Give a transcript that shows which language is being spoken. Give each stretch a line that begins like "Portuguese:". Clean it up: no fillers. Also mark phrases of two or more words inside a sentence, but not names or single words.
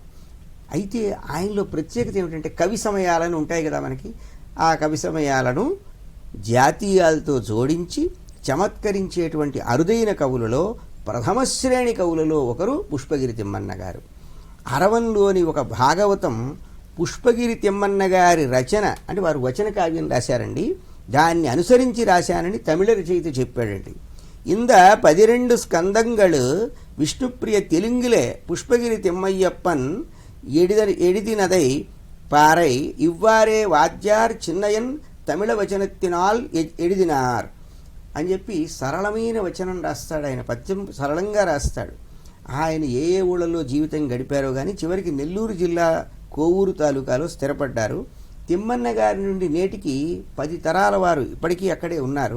Telugu: అయితే ఆయనలో ప్రత్యేకత ఏమిటంటే కవి సమయాలను ఉంటాయి కదా మనకి, ఆ కవి సమయాలను జాతీయాలతో జోడించి చమత్కరించేటువంటి అరుదైన కవులలో ప్రథమ శ్రేణి కవులలో ఒకరు పుష్పగిరి తిమ్మన్న గారు. అరవంలోని ఒక భాగవతం పుష్పగిరి తిమ్మన్న గారి రచన, అంటే వారు వచన కావ్యం రాశారండి, దాన్ని అనుసరించి రాశానని తమిళ రచయిత చెప్పాడండి.
Tamil: இந்த 12 ஸ்கந்தங்கள் விஷ்ணுப்பிரிய தெலுங்கிலே புஷ்பகிரி திம்மையப்பன் எழுதினதை பாறை இவ்வாறே வாத்தியார்
Telugu: చిన్నయన్ తమిళ
Tamil: వచనத்தினால் எழுதினார்
Telugu: అని చెప్పి సరళమైన వచనం రాస్తాడు ఆయన. పద్యం సరళంగా రాస్తాడు. ఆయన ఏ ఏ ఊళ్ళలో జీవితం గడిపారో కానీ చివరికి నెల్లూరు జిల్లా కోవూరు తాలూకాలో స్థిరపడ్డారు. తిమ్మన్న గారి నుండి నేటికి 10 తరాల వారు ఇప్పటికీ అక్కడే ఉన్నారు.